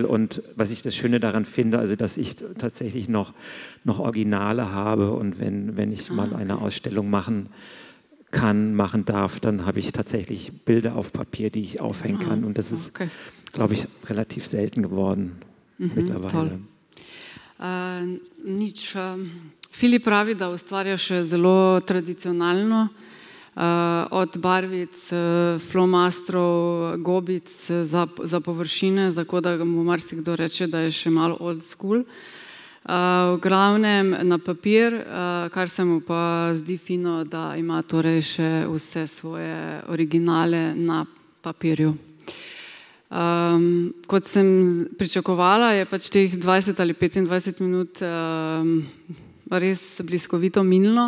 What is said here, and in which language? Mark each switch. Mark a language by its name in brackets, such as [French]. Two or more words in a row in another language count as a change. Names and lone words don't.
[German] Und was ich das Schöne daran finde, also dass ich tatsächlich noch Originale habe und wenn ich mal eine Ausstellung machen darf, dann habe ich tatsächlich Bilder auf Papier, die ich aufhängen kann. Und das ist, glaube ich, relativ selten geworden mittlerweile. Toll. [Slovenian] Nič. Filip pravi, da ustvarja še zelo tradicionalno, od barvic, flomastrov, gobic za površine, tako da mu marsikdo reče, da je še malo [English] old school. [Slovenian] V glavnem na papir, kar se mu pa zdi fino, da ima torej še vse svoje originale na papirju. Kot sem pričakovala, je pač teh 20 ali 25 minut res bliskovito minilo.